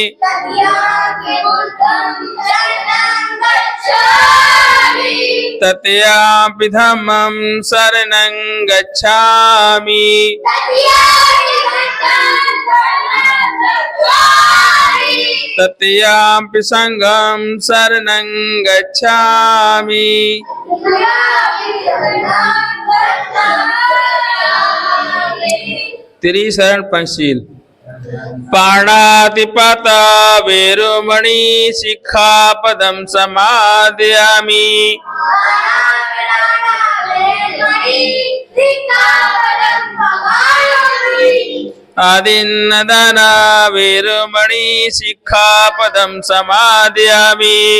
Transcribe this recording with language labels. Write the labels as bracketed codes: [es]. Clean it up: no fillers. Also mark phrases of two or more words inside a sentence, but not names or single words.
[pi] तृतीयंपि धम्मं शरणं गच्छामि तृतीयंपि संघं शरणं गच्छामि। त्रिशरण पंचशील। पाणातिपाता वेरुमणि शिक्षापदं समादयामि। आदिन्नदाना वेरुमणि शिक्षापदं समादयामि।